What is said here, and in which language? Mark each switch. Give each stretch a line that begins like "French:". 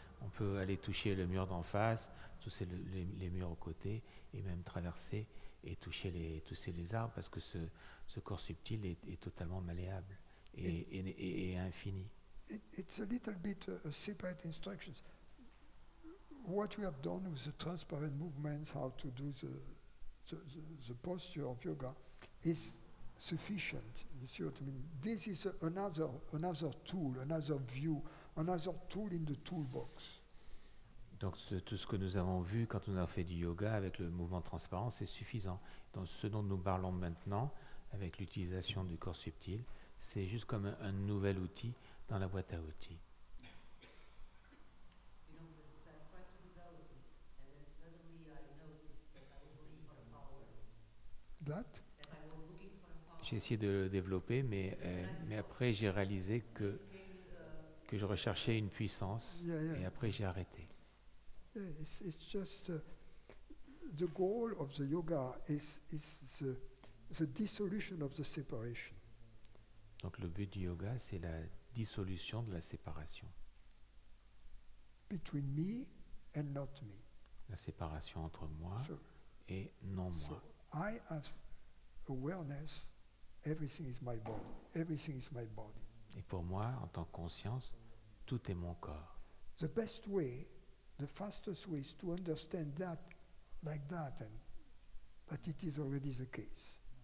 French: On peut aller toucher le mur d'en face, toucher les murs aux côtés, et même traverser et toucher les arbres, parce que ce corps subtil est totalement malléable et infini.
English: It's a little bit separate instructions. What we have done with the transparent movements, how to do the posture of yoga, is sufficient. You see what I mean? This is another tool, another view, another tool in the toolbox.
French: Donc tout ce que nous avons vu quand on a fait du yoga avec le mouvement transparent, c'est suffisant. Donc ce dont nous parlons maintenant, avec l'utilisation du corps subtil, c'est juste comme un nouvel outil dans la boîte à outils. J'ai essayé de le développer, mais après j'ai réalisé que je recherchais une puissance, et après j'ai arrêté.
English: Yeah, it's just the goal of the yoga is the dissolution of the separation.
French: Donc le but du yoga, c'est la dissolution de la séparation.
English: Between me and not me.
French: La séparation entre moi et non moi.
English: So I have awareness, everything is my body. Everything is my body.
French: Et pour moi, en tant que conscience, tout est mon corps.
English: The best way, the fastest way is to understand that like that, and that it is already the case.